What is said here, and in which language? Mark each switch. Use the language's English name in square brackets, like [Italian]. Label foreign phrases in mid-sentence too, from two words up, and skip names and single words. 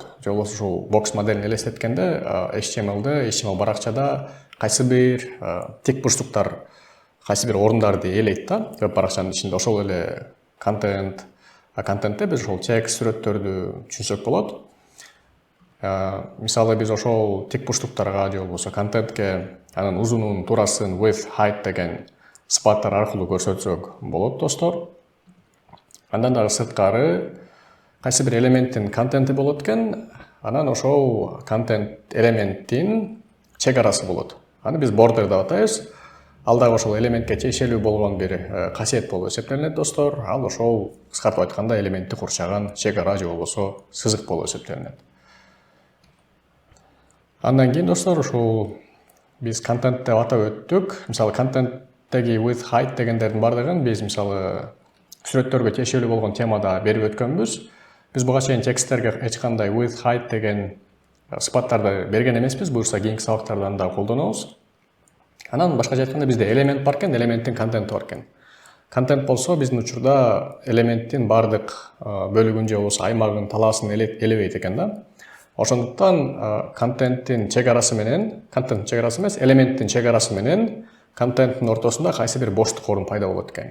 [Kyrgyz] Же болбосо ушул бокс моделин элестеткенде HTML баракчада кайсы бир тик бурчтуктар кайсы бир орундарды ээлейт да веб баракчанын ичинде. Ошол эле контентте биз ошол текст сүрөттөрдү түшүнсөк болот. Мисалы биз ошол тик бурчтуктарга же болбосо контентке анын узунун, турасын, [English] width, height [Kyrgyz] деген сыпаттар аркылуу көрсөтсөк болот достор. Андан дагы сырткары кайсы бир элементтин контенти болот экен, анан ошол контент элементтин чек арасы болот. Аны биз border деп атайбыз. Ал дагы ошол элементке тиешелүү болгон бир касиет болуп эсептелинет достор. Ал ошол кыскартып айтканда элементти курчаган чек ара же болбосо сызык болуп эсептелинет. Андан кийин достор ушул биз контент деп атап өттүк. Мисалы контенттеги [English] with height [Kyrgyz] дегендердин бардыгын биз мисалы сүрөттөргө тиешелүү болгон темада берип өткөнбүз. Биз буга чейин тексттерге эч кандай [English] with height [Kyrgyz] деген сыпаттарды берген эмеспиз. Буюрса кийинки сабактарда анда колдонобуз. Анан башкача айтканда бизде элемент бар экен, элементтин контенти бар экен. Контент болсо биздин учурда элементтин бардык бөлүгүн же болбосо аймагын, талаасын элебейт экен да. Ошондуктан контенттин чек арасы менен, контенттин чек арасы эмес, элементтин чек арасы менен контенттин ортосунда кайсы бир боштук орун пайда болот экен.